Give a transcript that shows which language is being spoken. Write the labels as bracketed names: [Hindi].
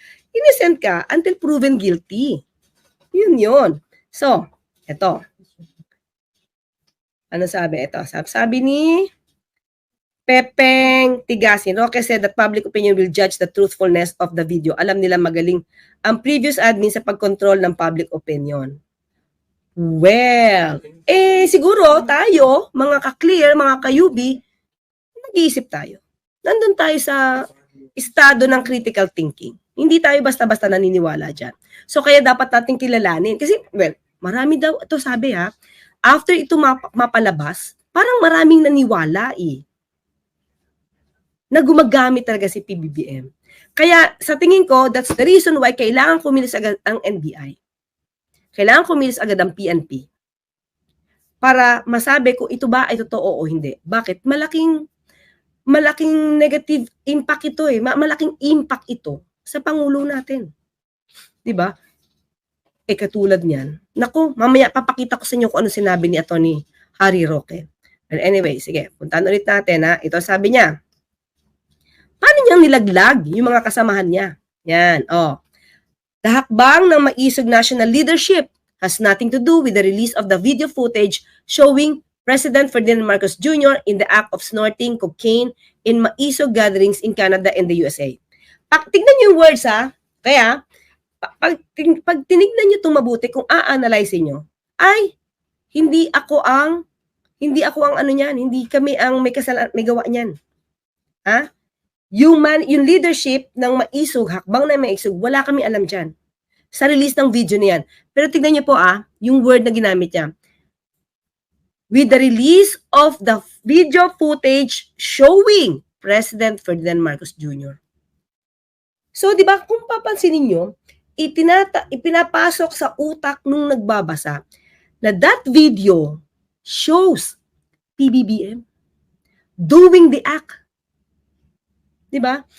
[English] Innocent [Filipino] ka [English] until proven guilty. [Filipino] Yun. So, eto. Ano sabi? Ito. Sabi ni Pepeng Tigasin. [English] Roque said that public opinion will judge the truthfulness of the video. [Filipino] Alam nila magaling ang [English] previous admin [Filipino] sa pagkontrol ng [English] public opinion. [Filipino] Well, siguro tayo, mga ka-clear, mga ka-UB, nag-iisip tayo. Nandun tayo sa estado ng [English] critical thinking. [Filipino] Hindi tayo basta-basta naniniwala dyan. So, kaya dapat natin kilalanin. Kasi, marami daw, ito sabi after ito mapalabas, parang maraming naniwala na gumagamit talaga si PBBM. Kaya, sa tingin ko, [English] that's the reason why [Filipino] kailangan kumilos agad ang NBI. Kailangan kumilos agad ang PNP. Para masabi kung ito ba ay totoo o hindi. Bakit? Malaking [English] negative impact [Filipino] ito malaking impact ito sa Pangulo natin. Diba? Katulad niyan. Naku, mamaya papakita ko sa inyo kung ano sinabi ni Atty. Harry Roque. Well, anyway, sige, puntahan ulit natin Ito sabi niya. Paano niyang nilaglag yung mga kasamahan niya? Yan, [English] The hakbang ng Maisog national leadership has nothing to do with the release of the video footage showing President Ferdinand Marcos Jr. in the act of snorting cocaine in Maisog gatherings in Canada and the USA. [Filipino] Tignan niyo yung words Kaya, pag tinignan niyo itong mabuti, kung a-analyze niyo, ay, hindi ako ang ano niyan, hindi kami ang may gawa niyan. Yung leadership ng Maisog, hakbang na Maisog, wala kami alam dyan. Sa release ng video niyan. Pero tignan niyo po yung word na ginamit niya. [English] With the release of the video footage showing President Ferdinand Marcos Jr. [Filipino] So, di ba, kung papansinin nyo, ipinapasok sa utak nung nagbabasa na [English] that video shows PBBM doing the act. [Filipino] Di ba?